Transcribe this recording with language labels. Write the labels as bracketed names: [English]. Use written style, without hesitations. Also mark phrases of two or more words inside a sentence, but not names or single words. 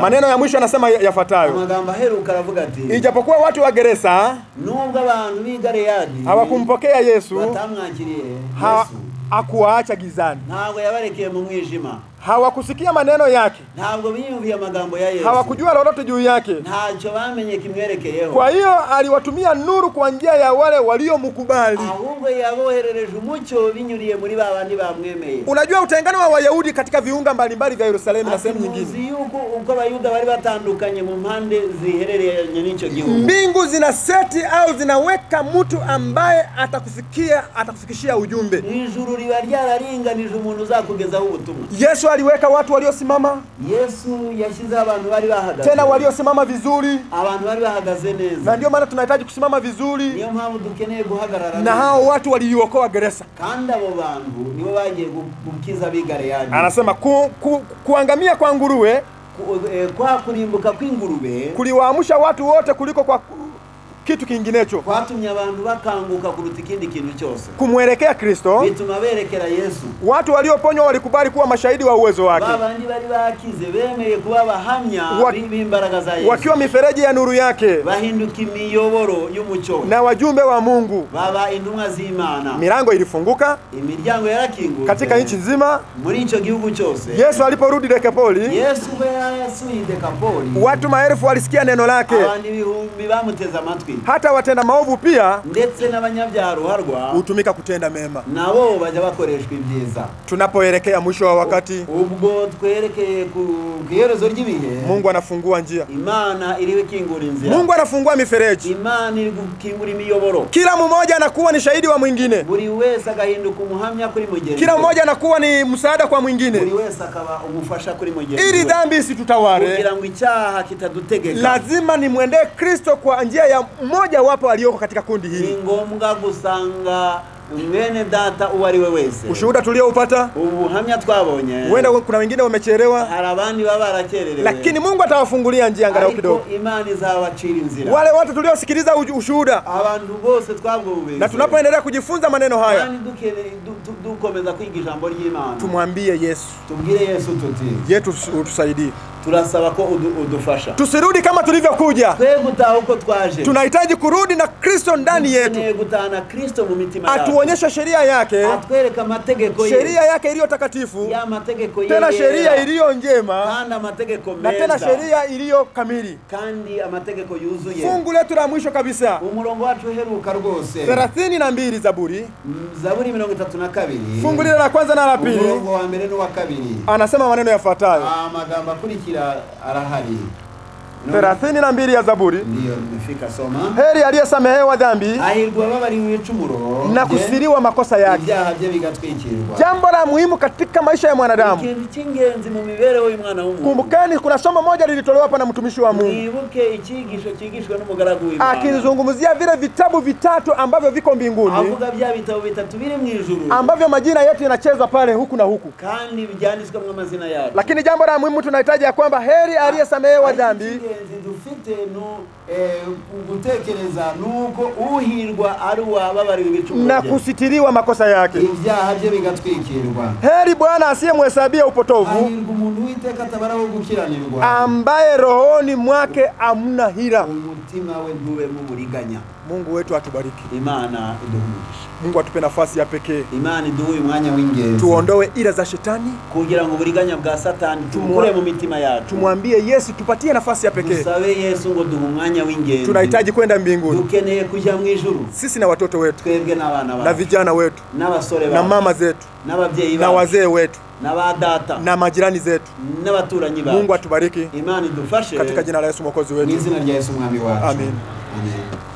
[Swahili] Maneno ya mwisho anasema yafuatayo: [Kinyarwanda] amagambo aheruka aravuga ati, [Swahili] ijapokuwa watu wa Gerasa [Kinyarwanda] nubwo abantu b'i Galeyadi [Swahili] hawakumpokea Yesu, [Kinyarwanda] batamwakiriye Yesu, [Swahili] hakuwaacha gizani, [Kinyarwanda] ntabwo yabarekeye mu mwijima, [Swahili] hawakusikia maneno yake, [Kinyarwanda] ntabwo biyumviye amagambo ya Yesu, [Swahili] hawakujua lolote juu yake, [Kinyarwanda] ntacyo bamenye kimwerekeyeho. [Swahili] Kwa hiyo aliwatumia nuru kwa njia ya wale waliomkubali, [Kinyarwanda] ahubwo yaboherereje umucyo binyuriye muri babandi bamwemeye. [Swahili] Unajua utengano wa Wayahudi katika viunga mbalimbali vya Yerusalemu na sehemu nyingine, [Kinyarwanda] uko Abayuda bari batandukanye mu mpande ziherereye n'icyo gihugu. [Swahili] Mbingu zina seti au zinaweka mtu ambaye atakufikishia ujumbe. [Kinyarwanda] Ijuru riba ryararinganije umuntu uzakugezaho ubutumwa. [Swahili] Yesu aliweka watu waliosimama, [Kinyarwanda] Yesu yashize abantu bari bahagaze, [Swahili] tena waliosimama vizuri, [Kinyarwanda] abantu bari bahagaze neza, [Swahili] na ndio maana tunahitaji kusimama vizuri. [Kinyarwanda] Niyo mpamvu dukeneye guhagarara, [Swahili] na hao watu waliokoa Gerasa, [Kinyarwanda] kandi abo bantu nibo bagiye gukiza b'i Galeyadi. [Swahili] Anasema kuangamia kwa nguruwe, [Kinyarwanda] kwa kurimbuka kw'ingurube [Swahili] kuliwaamsha watu wote kuliko kwa kitu kinginecho, [Kinyarwanda] kwatumye abantu bakanguka kuruta ikindi kintu cyose, [Swahili] kumwelekea Kristo. [Kinyarwanda] bituma berekera Yesu. [Swahili] Watu walioponywa walikubali kuwa mashahidi wa uwezo wake, [Kinyarwanda] babandi bari bakize bemeye kuba bahamya b'imbaraga za Yesu, [Swahili] wakiwa mifereji ya nuru yake, [Kinyarwanda] bahinduka imiyoboro y'umucyo [Swahili] na wajumbe wa Mungu. [Kinyarwanda] baba intumwa z'Imana. [Swahili] Milango ilifunguka, [Kinyarwanda] imiryango yarakinguka [Swahili] katika nchi nzima. [Kinyarwanda] muri icyo gihugu cyose, [Swahili] Yesu aliporudi Dekapoli, [Kinyarwanda] Yesu yasuye Dekapoli, [Swahili] watu maelfu walisikia neno lake, [Kinyarwanda] abandi bihumbi bamuteza amatwi. [Swahili] Hata watenda maovu pia [Kinyarwanda] ndetse n'abanyabyaha ruharwa [Swahili] hutumika kutenda mema, [Kinyarwanda] nabo bajya bakoreshwa ibyiza. [Swahili] Tunapoelekea mwisho wa wakati, [Kinyarwanda] ubwo twerekeye ku iherezo ry'ibihe, [Swahili] Mungu anafungua njia, [Kinyarwanda] Imana iriwe kingura inzira, [Swahili] Mungu anafungua mifereji, [Kinyarwanda] Imana iri gukingura imiyoboro. [Swahili] Kila mmoja anakuwa ni shahidi wa mwingine, [Kinyarwanda] buri wese agahinduka umuhamya kuri mugenzi, [Swahili] kila mmoja anakuwa ni msaada kwa mwingine, [Kinyarwanda] buri wese akaba umufasha kuri mugenzi, [Swahili] ili dhambi isitutawale, [Kinyarwanda] kugira ngo icyaha kitadutegeka. [Swahili] Lazima nimwendee Kristo kwa njia ya mmoja wapo aliyoko katika kundi hili. [Kinyarwanda] Ni ngombwa gusanga mwene data uwari we wese. [Swahili] Ushuhuda tulioupata, [Kinyarwanda] ubuhamya twabonye, [Swahili] huenda kuna wengine wamechelewa, [Kinyarwanda] hari abandi baba barakererewe, [Swahili] lakini Mungu atawafungulia njia angalau kidogo. [Kinyarwanda] Imani izabacira inzira. [Swahili] Wale wote tuliosikiliza ushuhuda, [Kinyarwanda] abantu bose twabwumvise, [Swahili] na tunapoendelea kujifunza maneno haya, [Kinyarwanda] kandi dukomeza kwiga ijambo ry'Imana, [Swahili] tumwambie Yesu, [Kinyarwanda] tubwire Yesu tuti [Swahili] yetu utusaidie, [Kinyarwanda] turasaba ko udufasha, [Swahili] tusirudi kama tulivyokuja, [Kinyarwanda] twegutaha uko twaje. [Swahili] Tunahitaji kurudi na Kristo ndani yetu, [Kinyarwanda] gutana Kristo mu mitima yacu, [Swahili] atuonyesha sheria yake, [Kinyarwanda] atwereka amategeko ye, [Swahili] sheria yake iliyo takatifu, [Kinyarwanda] ya mategeko ye, [Swahili] tena sheria iliyo njema, [Kinyarwanda] kandi amategeko meza, [Swahili] na tena sheria iliyo kamili, [Kinyarwanda] kandi amategeko yuzuye. [Swahili] Fungu letu la mwisho kabisa, [Kinyarwanda] umurongo wacu heruka rwose, [Swahili] 32 Zaburi 32, fungu lile la kwanza na la pili, [Kinyarwanda] umurongo wa mbere n'uwa kabiri, [Swahili] anasema maneno yafuatayo. [Kinyarwanda] amagambo akurikira arahari. [Swahili] 32 ya Zaburi. Ndio nimefika, soma. Heri aliyesamehewa dhambi, [Kinyarwanda] ahirwa babariwe icumuro [Swahili] na kusiriwa makosa yake. [Kinyarwanda] ibyaha bye bigatwikirwa. [Swahili] Jambo la muhimu katika maisha ya mwanadamu, [Kinyarwanda] ikintu cy'ingenzi mu mibereho y'umwana w'umuntu. [Swahili] Kumbukeni kuna somo moja lilitolewa hapa na mtumishi wa Mungu, [Kinyarwanda] mwibuke ikigisho kigishwe n'umugaragu w'Imana, [Swahili] akizungumzia vile vitabu vitatu ambavyo viko mbinguni, [Kinyarwanda] avuga bya bitabo bitatu biri mu ijuru, [Swahili] ambavyo majina yetu yanachezwa pale huku na huku, [Kinyarwanda] kandi byanditswe mu mazina yacu. [Swahili] Lakini jambo la muhimu tunahitaji ya kwamba heri aliyesamehewa dhambi [Kinyarwanda] dufite no gutekereza nuko uhirwa ari wababariwe ibicumuro [Swahili] na kusitiriwa makosa yake. [Kinyarwanda] Ibyaha bye bigatwikirwa. [Swahili] Heri Bwana asiyemhesabia upotovu, [Kinyarwanda] Hahirwa umuntu Uwiteka atabaraho gukiranirwa, [Swahili] ambaye rohoni mwake amna hila. [Kinyarwanda] umutima we ntube mu buriganya. [Swahili] Mungu wetu atubariki. [Kinyarwanda] Imana iduhumugishe. [Swahili] Mungu atupe nafasi ya pekee. [Kinyarwanda] Imana iduhe umwanya w'ingenzi. [Swahili] Tuondoe ila za shetani, [Kinyarwanda] kugira ngo uburiganya bwa Satani tumukure mu mitima yacu. [Swahili] Tumwambie Yesu tupatie nafasi ya pekee. [Kinyarwanda] Tusabe Yesu ngo duhe umwanya w'ingenzi. [Swahili] Tunahitaji kwenda mbinguni. [Kinyarwanda] Dukeneye kujya mu ijuru. [Swahili] Sisi na watoto wetu, [Kinyarwanda] twebwe n'abana bacu, [Swahili] na vijana wetu, [Kinyarwanda] n'abasore bacu, [Swahili] na mama zetu, [Kinyarwanda] n'ababyeyi bacu, [Swahili] na wazee wetu, [Kinyarwanda] na badata, [Swahili] na majirani zetu. [Kinyarwanda] n'abaturanyi bacu. [Swahili] Mungu atubariki. [Kinyarwanda] Imana idufashe [Swahili] katika jina la Yesu mwokozi wetu. [Kinyarwanda] Mu izina rya Yesu mwami wacu. Amen. Amen.